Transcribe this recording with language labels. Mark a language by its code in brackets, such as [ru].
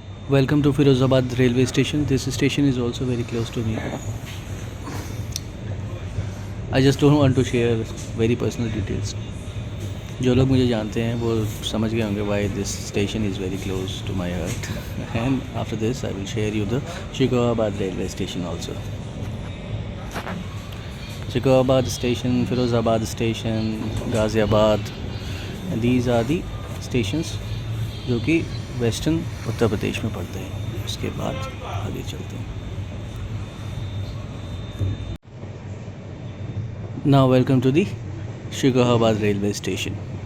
[en] Welcome to Firozabad railway station. This station is also very close to me. I just don't want to share very personal details. [hi] जो लोग मुझे जानते हैं वो समझ गए होंगे [en] why this station is very close to my heart. And after this I will share you the Shikohabad railway station also. Shikohabad station, Firozabad station, Ghaziabad. And these are the stations [hi] जो कि western Uttar Pradesh में पड़ते हैं। उसके बाद आगे चलते हैं। [en] Now welcome to the Shikohabad railway station.